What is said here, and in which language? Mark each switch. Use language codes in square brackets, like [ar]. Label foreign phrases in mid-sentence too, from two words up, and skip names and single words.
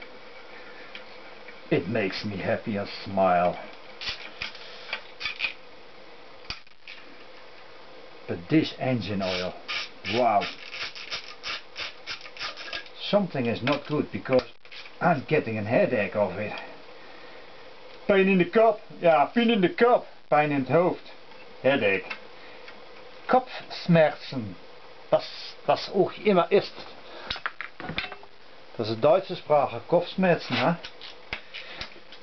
[en] It makes me happy and smile. But this engine oil, wow. Something is not good because I'm getting a headache of it. [nl] Pijn in de kop. Ja, pijn in de kop. Pijn in het hoofd. Headache. [de] Kopfschmerzen. Was auch immer ist. Das ist deutsche Sprache. Kopfschmerzen, hè?